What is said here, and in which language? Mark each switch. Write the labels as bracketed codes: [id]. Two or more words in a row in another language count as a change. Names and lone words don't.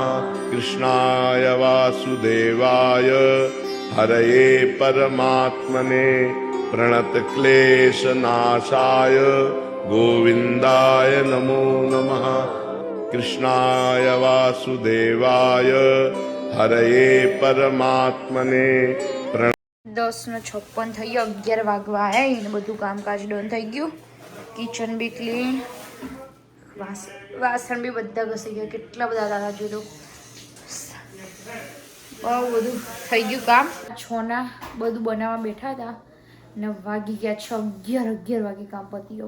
[sa] कृष्णाय वासुदेवाय हरये परमात्मने प्रणतक्लेशनाशाय गोविन्दाय नमो नमः। कृष्णाय वासुदेवाय हरये परमात्मने [gu] 10:56 થઈ ગયો. 11 વાગવા આવ્યા ને બધું કામકાજ ડન થઈ ગયું. કિચન બી ક્લીન. વાસણ બી બધા ઘસી ગયા. કેટલા બધા દાદા જોયું. બહુ બધું થઈ ગયું કામ. 6ના બધું બનાવવા બેઠા હતા ને વાગી ગયા 11 વાગે કામ પતી ગયો.